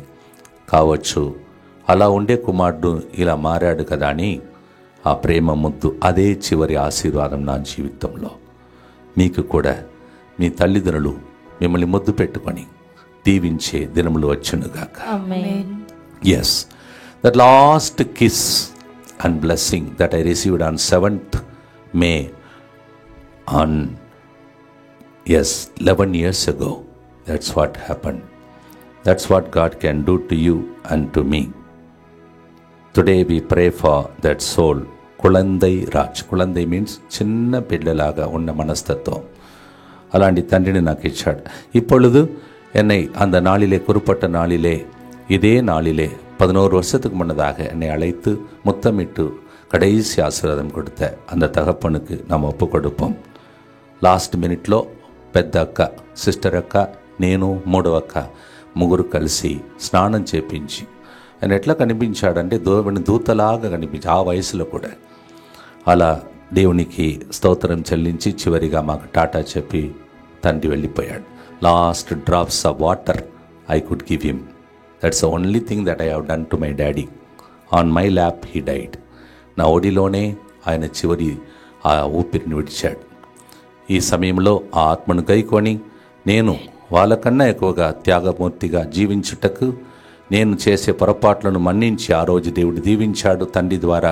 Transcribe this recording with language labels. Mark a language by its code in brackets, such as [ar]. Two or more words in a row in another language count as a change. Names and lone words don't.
[te] కావచ్చు అలా ఉండే కుమారుడు ఇలా మారాడు కదా అని ఆ ప్రేమ ముద్దు, అదే చివరి ఆశీర్వాదం నా జీవితంలో. మీకు కూడా మీ తల్లిదండ్రులు మిమ్మల్ని ముద్దు పెట్టుకొని దీవించే దినములు వచ్చునుగాక. ఆమేన్. [en] Yes, that last kiss and blessing that I received on 7th May on 11 years ago, that's what happened. That's what God can do to you and to me. Today we pray for that soul. [te] కుళందై రాజ్. కుళందై మీన్స్ చిన్న పిల్లలాగా ఉన్న మనస్తత్వం. అలాంటి తండ్రిని నాకు ఇచ్చాడు. [ta] இப்பொழுது என்னை அந்த நாளிலே, குறிப்பிட்ட நாளிலே, இதே நாளிலே 11 வருஷத்துக்கு முன்னதாக என்னை அழைத்து முத்தமிட்டு கடைசி ஆசீர்வாதம் கொடுத்த அந்த தகப்பனுக்கு நாம் ஒப்பு கொடுப்போம். [en] last minuteలో [te] పెద్ద అక్క, సిస్టర్ అక్క, నేను, 3వ అక్క, ముగ్గురు కలిసి స్నానం చేపించి, ఆయన ఎట్లా కనిపించాడంటే దేవుని దూతలాగా కనిపించి, ఆ వయసులో కూడా. అలా దేవునికి స్తోత్రం చెల్లించి చివరిగా మాకు టాటా చెప్పి తండ్రి వెళ్ళిపోయాడు. [en] Last drops of water I could give him. That's the only thing that I have done to my daddy. On my lap he died. [te] నా ఒడిలోనే ఆయన చివరి ఆ ఊపిరిని విడిచాడు. ఈ సమయంలో ఆ ఆత్మను గైకొని నేను వాళ్ళకన్నా ఎక్కువగా త్యాగమూర్తిగా జీవించుటకు, నేను చేసే పొరపాట్లను మన్నించి ఆ రోజు దేవుడు దీవించాడు తండ్రి ద్వారా.